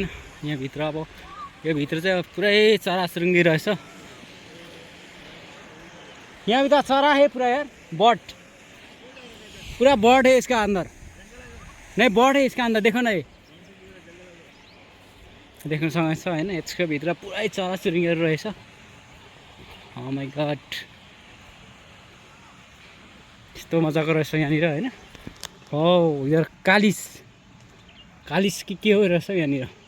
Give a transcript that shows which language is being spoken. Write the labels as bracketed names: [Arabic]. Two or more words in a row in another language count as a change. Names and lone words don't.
[Nepali] यहाँभित्र अब यो भित्र चाहिँ पुरै चराचुरुङ्गी रहेछ। [Hindi] यहाँ भी तो चरा है पूरा यार, बर्ड पूरा बर्ड है इसका अंदर। नहीं बर्ड है इसका अंदर, देखो ना ये [Nepali] देख्न सक्नुहुन्छ हैन। यसको भित्र पुरै चराचुरुङ्गीहरू रहेछ। [English] Oh my God [Nepali] यस्तो मजाको रहेछ यहाँनिर हैन। हो यो कालिस के हो रहेछ यहाँनिर।